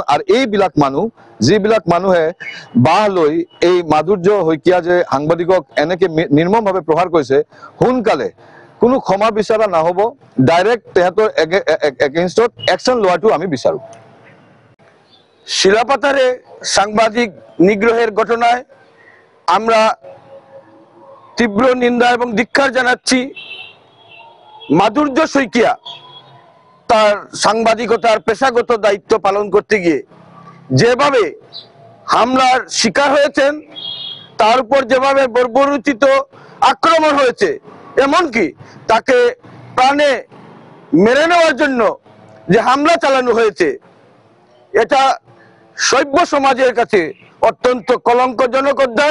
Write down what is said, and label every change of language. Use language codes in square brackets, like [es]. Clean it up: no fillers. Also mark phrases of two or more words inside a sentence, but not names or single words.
[as] আৰু এইবিলাক মানুহ যিবিলাক মানুহে বাহ লৈ এই মাধুৰ্য শইকীয়া যে সাংবাদিকক এনেকে নিৰ্মমভাৱে প্ৰহাৰ কৰিছে, সোনকালে কোনো ক্ষমা বিচৰা নহ'ব। ডাইৰেক্ট তেহেঁতৰ [en] againstত action [as] লোৱাটো আমি বিচাৰোঁ। [bn] শিলাপাতারে সাংবাদিক নিগ্রহের ঘটনায় আমরা তীব্র নিন্দা এবং ধিক্কার জানাচ্ছি। মাধুর্য শইকীয়া তার সাংবাদিকতার পেশাগত দায়িত্ব পালন করতে গিয়ে যেভাবে হামলার শিকার হয়েছেন, তার উপর যেভাবে বর্বরোচিত আক্রমণ হয়েছে, এমনকি তাকে প্রাণে মেরে নেওয়ার জন্য যে হামলা চালানো হয়েছে, এটা সভ্য সমাজের কাছে অত্যন্ত কলঙ্কজনক অধ্যায়।